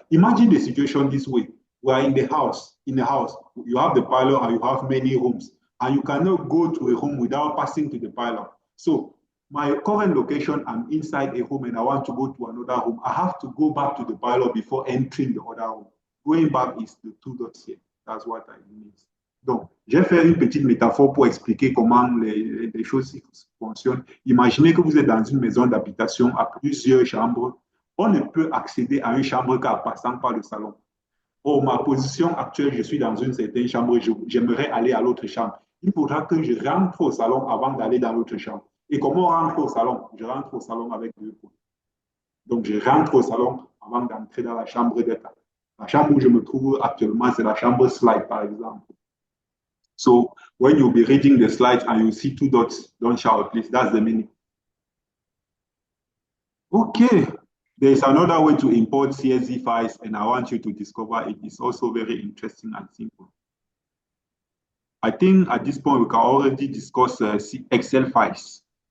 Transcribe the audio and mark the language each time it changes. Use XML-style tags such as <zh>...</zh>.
<en>Imagine the situation this way. We are in the house. You have the pylon and you have many homes, and you cannot go to a home without passing to the pylon. So my current location, I'm inside a home and I want to go to another home. I have to go back to the pylon before entering the other home. Going back is the two dots here. That's what I mean.</en> <fr>Donc, j'ai fait une petite métaphore pour expliquer comment les choses fonctionnent. Imaginez que vous êtes dans une maison d'habitation à plusieurs chambres. On ne peut accéder à une chambre qu'en passant par le salon. Or, ma position actuelle, je suis dans une certaine chambre, j'aimerais aller à l'autre chambre. Il faudra que je rentre au salon avant d'aller dans l'autre chambre. Et comment on rentre au salon? Je rentre au salon avec 2 points. Donc, je rentre au salon avant d'entrer dans la chambre d'état. La chambre où je me trouve actuellement, c'est la chambre slide, par exemple.</fr> <en>So, when you'll be reading the slides and you see 2 dots, don't shout, please. That's the meaning. Okay. There's another way to import CSV files, and I want you to discover it. It's also very interesting and simple. I think at this point, we can already discuss Excel files.</en>